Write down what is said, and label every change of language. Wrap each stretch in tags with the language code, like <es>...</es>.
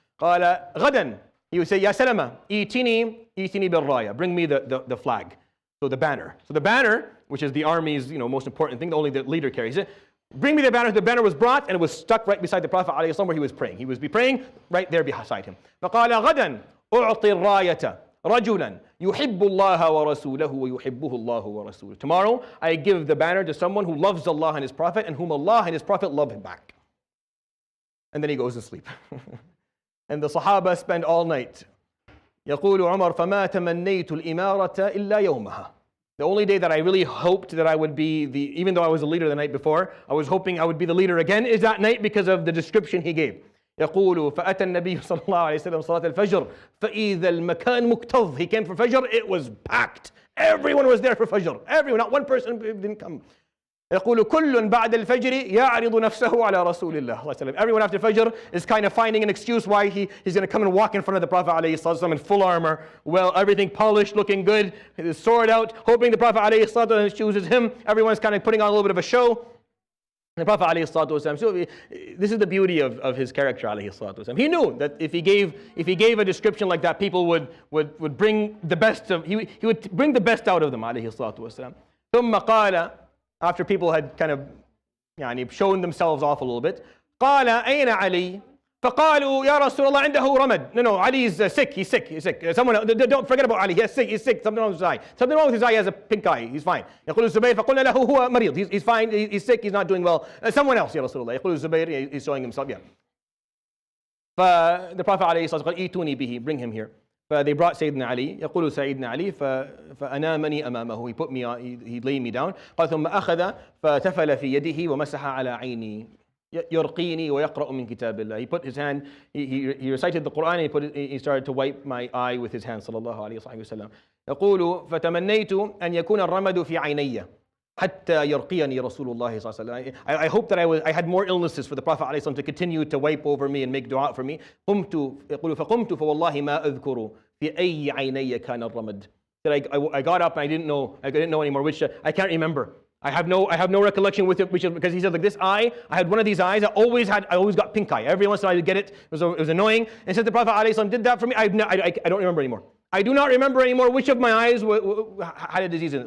<ar>قال غدا,</ar> <en>he would say, Ya Salama,</en> <ar>itini bil raya,</ar> <en>bring me the flag. So the banner. So the banner which is the army's most important thing. Only the leader carries it. Bring me the banner. The banner was brought, and it was stuck right beside the Prophet ﷺ where he was praying. He was praying right there beside him.</en> <ar>فقال غدا أعطي الراية رجلا يحب الله ورسوله ويحبه الله ورسوله.</ar> <en>Tomorrow I give the banner to someone who loves Allah and His Prophet, and whom Allah and His Prophet love him back. And then he goes to sleep. And the Sahaba spend all night.</en> <ar>يقول عمر فما تمنيت الإمارة إلا يومها.</ar> <en>The only day that I really hoped that I would be even though I was the leader the night before, I was hoping I would be the leader again, is that night because of the description he gave.</en> <ar>يقول فأتى النبي صلى الله عليه وسلم صلاة الفجر فإذا المكان مكتظ.</ar> <en>He came for Fajr, it was packed. Everyone was there for Fajr. Everyone, not one person didn't come.</en> <ar>يقول كل بعد الفجر يعرض نفسه على رسول الله.</ar> <en>Everyone after Fajr is kind of finding an excuse why he's going to come and walk in front of the Prophet ﷺ in full armor, well, everything polished, looking good, his sword out, hoping the Prophet ﷺ chooses him. Everyone's kind of putting on a little bit of a show. The Prophet ﷺ, so this is the beauty of his character ﷺ. He knew that if he gave a description like that, people would bring the best of, he would bring the best out of them ﷺ.</en> <ar>ثم قال,</ar> <en>after people had kind of shown themselves off a little bit,</en> <ar>قال أين علي؟ فقالوا يا رسول الله عنده رمد.</ar> <en>No, Ali is sick. He's sick. Someone, don't forget about Ali. He's sick. Something wrong with his eye. Something wrong with his eye. He has a pink eye. He's fine.</en> <ar>يقول الزبير فقلنا له هو مريض.</ar> <en>He's fine. He's sick. He's not doing well. Someone else</en> <ar>يا رسول الله. يقول الزبير,</ar> <en>he's showing himself. Yeah. The Prophet</en> <ar>عليه الصلاة والسلام قال ائتوني به.</ar> <en>Bring him here. They brought Sayyidina Ali.</en> <ar>يقول سيدنا علي فأنامني أمامه.</ar> <en>He put me on. He laid me down.</en> <ar>قال ثم أخذ فتفل في يده ومسح على عيني. يرقيني ويقرأ من كتاب الله.</ar> <en>He put his hand, he recited the Quran, and he started to wipe my eye with his hand.</en> <ar>صلى الله عليه وسلم. يقول فتمنيت أن يكون الرمد في عيني حتى يرقيني رسول الله صلى الله عليه وسلم.</ar> <en>I hope that I had more illnesses for the Prophet عليه الصلاة والسلام to continue to wipe over me and make dua for me.</en> <ar>يقول فقمت فوالله ما أذكر في أي عيني كان الرمد.</ar> <en>That I got up and I didn't know anymore which I can't remember. I have no recollection with it, which is because he said like this eye. I had one of these eyes. I always got pink eye. Every once in a while I would get it. It was annoying. And since the Prophet ﷺ did that for me, I don't remember anymore. I do not remember anymore which of my eyes had a disease in it.</en>